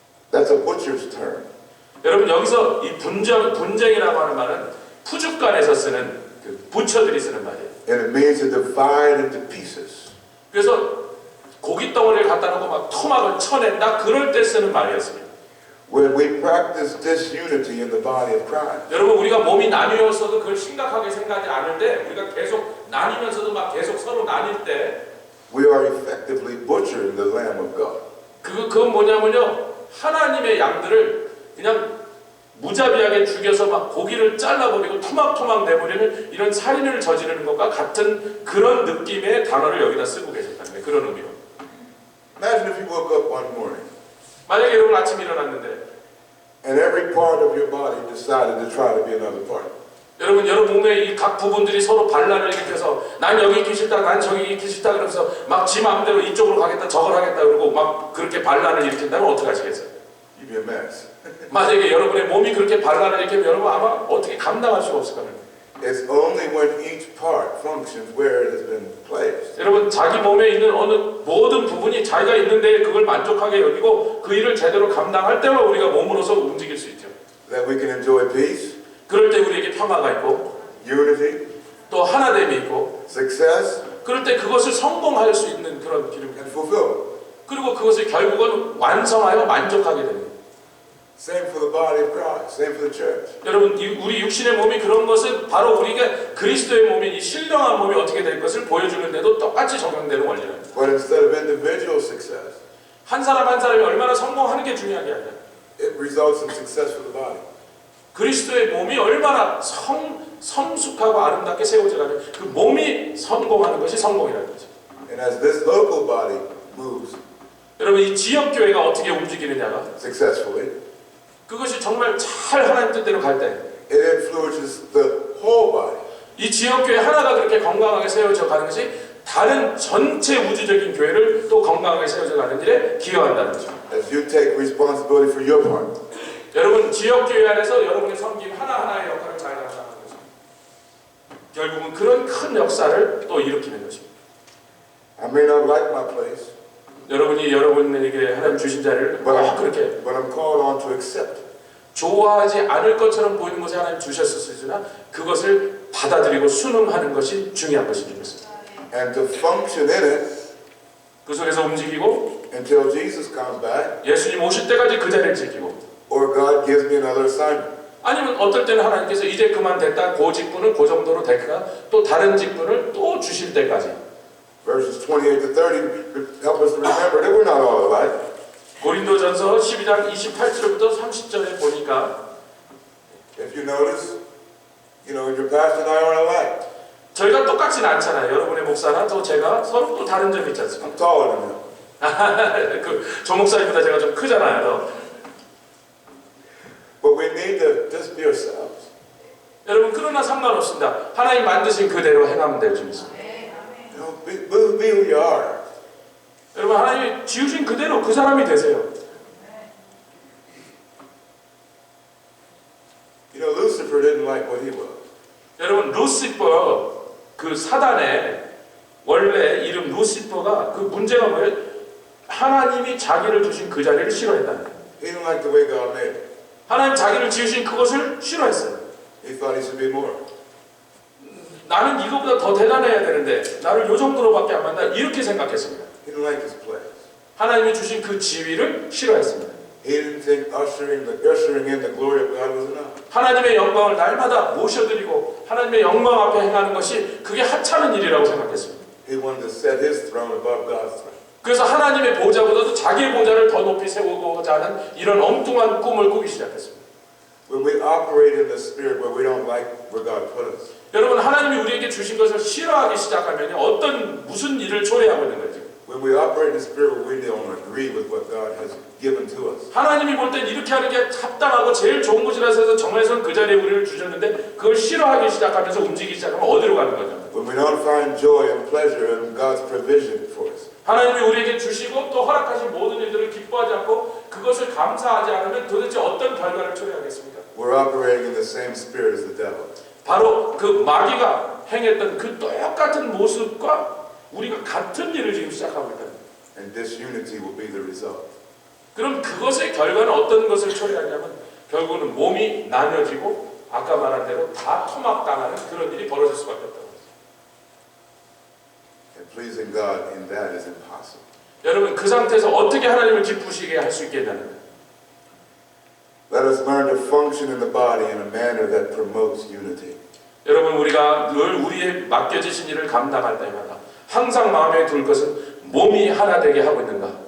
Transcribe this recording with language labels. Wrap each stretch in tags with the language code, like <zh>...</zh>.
<en>that's a butcher's term.</en> <ko>여러분 여기서 이 분쟁이라고 하는 말은 푸죽간에서 쓰는 그 부처들이 쓰는 말이에요.</ko> <en>And it means to divide into pieces.</en> <ko>그래서 고기 덩어리를 갖다 놓고 막 토막을 쳐낸다 그럴 때 쓰는 말이었습니다.</ko> <en>When we practice disunity in the body of Christ,</en> <ko>여러분 우리가 몸이 나뉘었어도 그걸 심각하게 생각하지 않을 때 우리가 계속 나뉘면서도 막 계속 서로 나뉠 때</ko> <en>we are effectively butchering the Lamb of God.</en> <ko>그건 뭐냐면요 하나님의 양들을 그냥 무자비하게 죽여서 막 고기를 잘라버리고 토막토막 내버리는 이런 살인을 저지르는 것과 같은 그런 느낌의 단어를 여기다 쓰고 계셨다는 거예요. 그런 의미로.</ko> <en>Imagine if you woke up one morning</en> <ko>만약에 여러분 아침에 일어났는데</ko> <en>and every part of your body decided to try to be another part.</en> <ko>여러분 몸의 이 각 부분들이 서로 반란을 일으켜서 난 여기 있기 싫다 난 저기 있기 싫다 그러면서 막 지 마음대로 이쪽으로 가겠다 저걸 하겠다 그러고 막 그렇게 반란을 일으킨다면 어떻게 하시겠어요?</ko> <en>You'd be a mess.</en> <ko>만약에 여러분의 몸이 그렇게 반란을 일으키면 여러분 아마 어떻게 감당할 수가 없을 겁니다.</ko> <en>It's only when each part functions where it has been placed</en> <ko>여러분 자기 몸에 있는 어느 모든 부분이 자기가 있는데 그걸 만족하게 여기고 그 일을 제대로 감당할 때만 우리가 몸으로서 움직일 수 있죠.</ko> <en>that we can enjoy peace,</en> <ko>그럴 때 우리에게 평화가 있고</ko> <en>unity,</en> <ko>또 하나됨이 있고</ko> <en>success,</en> <ko>그럴 때 그것을 성공할 수 있는 그런 기름</ko> <en>and fulfillment.</en> <ko>그리고 그것을 결국은 완성하여 만족하게 됩니다.</ko> <en>Same for the body of Christ, same for the church.</en> <ko>여러분 우리 육신의 몸이 그런 것은 바로 우리가 그리스도의 몸인 이 신령한 몸이 어떻게 될 것을 보여주는데도 똑같이 적용되는 원리랍니다.</ko> <en>But instead of individual success,</en> <ko>한 사람 한 사람이 얼마나 성공하는 게 중요한 게 아니라</ko> <en>it results in success for the body.</en> <ko>그리스도의 몸이 얼마나 성숙하고 아름답게 세워져가는 그 몸이 성공하는 것이 성공이라는 거죠.</ko> <en>And as this local body moves</en> <ko>여러분 이 지역교회가 어떻게 움직이느냐가</ko> <en>successfully,</en> <ko>그것이 정말 잘 하나님 뜻대로 갈 때</ko> <en>it influences the whole body.</en> <ko>이 지역교회 하나가 그렇게 건강하게 세워져 가는 것이 다른 전체 우주적인 교회를 또 건강하게 세워져 가는 일에 기여한다는 거죠.</ko> <en>As you take responsibility for your part,</en> <ko>여러분 지역교회 안에서 여러분의 섬김 하나하나의 역할을 잘 감당하는 거죠. 결국은 그런 큰 역사를 또 일으키는 것입니다.</ko> <en>I may not like my place,</en> <ko>여러분이 여러분에게 하나님 주신 자리를 그렇게</ko> <en>but I'm called on to accept it.</en> <ko>좋아하지 않을 것처럼 보이는 것에 하나님 주셨으나 그것을 받아들이고 순응하는 것이 중요한 것입니다.</ko> <en>And to function in it</en> <ko>그 속에서 움직이고</ko> <en>until Jesus comes back,</en> <ko>예수님 오실 때까지 그 자리를 지키고</ko> <en>or God gives me another assignment.</en> <ko>아니면 어떨 때는 하나님께서 이제 그만 됐다 그 직분을 그 정도로 됐다 또 다른 직분을 또 주실 때까지</ko> <en>Verses 28 to 30 help us to remember that we're not all alike.</en> <ko>고린도전서 12장 28절부터 30절에 보니까</ko> <en>If you notice, your pastor and I aren't alike.</en> <ko>저희가 똑같지는 않잖아요. 여러분의 목사나 또 제가 서로 또 다른 점이 있지 않습니까?</ko> <en>I'm taller than him.</en> <ko>조 목사님보다 제가 좀 크잖아요.</ko> <en>But we need to just be ourselves.</en> <ko>여러분 그러나 상관없습니다. 하나님 만드신 그대로 행하면 될 줄 믿습니다.</ko> <en>Be who you are.</en> <ko>여러분 하나님이 지으신 그대로 그 사람이 되세요.</ko> <en>Lucifer didn't like what he was.</en> <ko>여러분 루시퍼 그 사단의 원래 이름 루시퍼가 그 문제가 뭐예요? 하나님이 자기를 주신 그 자리를 싫어했다는 거예요.</ko> <en>He didn't like the way God made it.</en> <ko>하나님 자기를 지으신 그것을 싫어했어요.</ko> <en>He thought he should be more.</en> <ko>나는 이거보다 더 대단해야 되는데 나를 요 정도로밖에 안 만나 이렇게 생각했습니다.</ko> <en>He didn't like his place.</en> <ko>하나님이 주신 그 지위를 싫어했습니다.</ko> <en>He didn't think ushering in the glory of God was enough.</en> <ko>하나님의 영광을 날마다 모셔드리고 하나님의 영광 앞에 행하는 것이 그게 하찮은 일이라고 생각했습니다.</ko> <en>He wanted to set his throne above God's throne.</en> <ko>그래서 하나님의 보좌보다도 자기의 보좌를 더 높이 세우고자 하는 이런 엉뚱한 꿈을 꾸기 시작했습니다.</ko> <en>When we operate in the spirit where we don't like where God put us,</en> <ko>여러분 하나님이 우리에게 주신 것을 싫어하기 시작하면 무슨 일을 초래하고 있는 거죠.</ko> <en>when we operate in the spirit where we don't agree with what God has given to us,</en> <ko>하나님이 볼 땐 이렇게 하는 게 합당하고 제일 좋은 것이라서 해서 정해서 그 자리에 우리를 주셨는데 그걸 싫어하기 시작하면서 움직이기 시작하면 어디로 가는 거죠?</ko> <en>when we don't find joy and pleasure in God's provision for us,</en> <ko>하나님이 우리에게 주시고 또 허락하신 모든 일들을 기뻐하지 않고 그것을 감사하지 않으면 도대체 어떤 결과를 초래하겠습니까?</ko> <en>we're operating in the same spirit as the devil.</en> <ko>바로 그 마귀가 행했던 그 똑같은 모습과 우리가 같은 일을 지금 시작하고 있다.</ko> <en>And disunity will be the result.</en> <ko>그럼 그것의 결과는 어떤 것을 초래하냐면 결국은 몸이 나뉘어지고 아까 말한 대로 다 토막당하는 그런 일이 벌어질 수밖에 없다고.</ko> <en>And pleasing God in that is impossible.</en> <ko>여러분 그 상태에서 어떻게 하나님을 기쁘시게 할 수 있겠냐는</ko> <en>learn to function in the body in a manner that promotes unity.</en> <ko>여러분 우리가 늘 우리의 맡겨지신 일을 감당할 때마다 항상 마음에 둘 것은 몸이 하나 되게 하고 있는가?</ko>